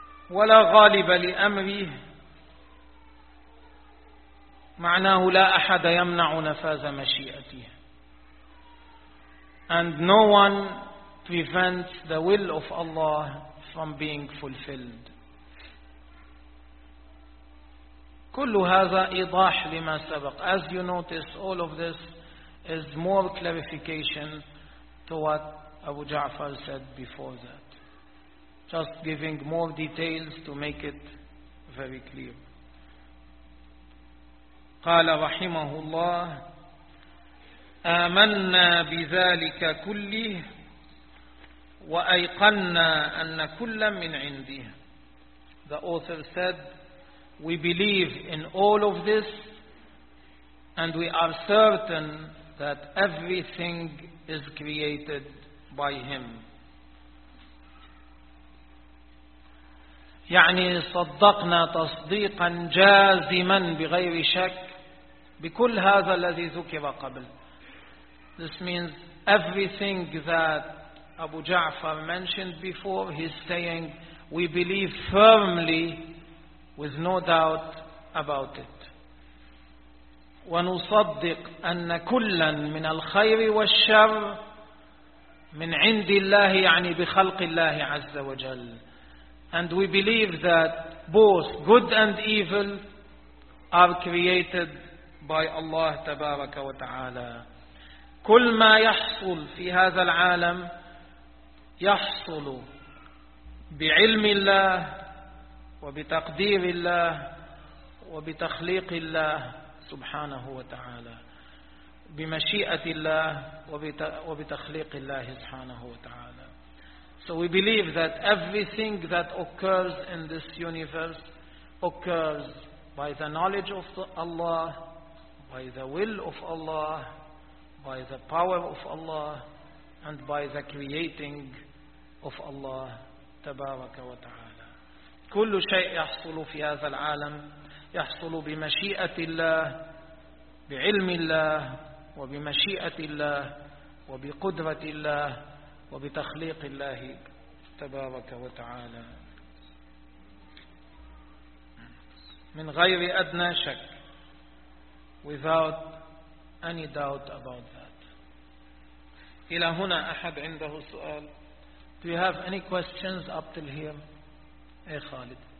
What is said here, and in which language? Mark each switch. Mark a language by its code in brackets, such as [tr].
[ar] ولا غالب لأمره، معناه لا أحد يمنع نفاذ مشيئته. [en] And no one prevents the will of Allah from being fulfilled. [ar] كل هذا إيضاح لما سبق. [en] As you notice, all of this is more clarification to what Abu Ja'far said before that. Just giving more details to make it very clear. [ar] قال رحمه الله آمنا بذلك كله وأيقنا أن كل من عنده. [en] The author said, we believe in all of this and we are certain that everything is created by him. [ar] يعني صدقنا تصديقا جازما بغير شك بكل هذا الذي ذكر قبل. [en] This means everything that Abu Ja'far mentioned before, he's saying we believe firmly with no doubt about it. [ar] ونصدق أن كلا من الخير والشر من عند الله، يعني بخلق الله عز وجل. [en] And we believe that both good and evil are created by Allah [ar] تبارك وتعالى. كل ما يحصل في هذا العالم يحصل بعلم الله وبتقدير الله وبتخليق الله سبحانه وتعالى، بمشيئة الله وبتخليق الله سبحانه وتعالى. [en] So we believe that everything that occurs in this universe occurs by the knowledge of Allah, by the will of Allah, by the power of Allah, and by the creating of Allah [ar] تبارك وتعالى. كل شيء يحصل في هذا العالم يحصل بمشيئة الله، بعلم الله، وبمشيئة الله، وبقدرة الله، وبتخليق الله تبارك وتعالى، من غير أدنى شك. [en] Without any doubt about that. [ar] إلى هنا أحد عنده سؤال. [en] Do you have any questions up till here? [ar] أي خالد.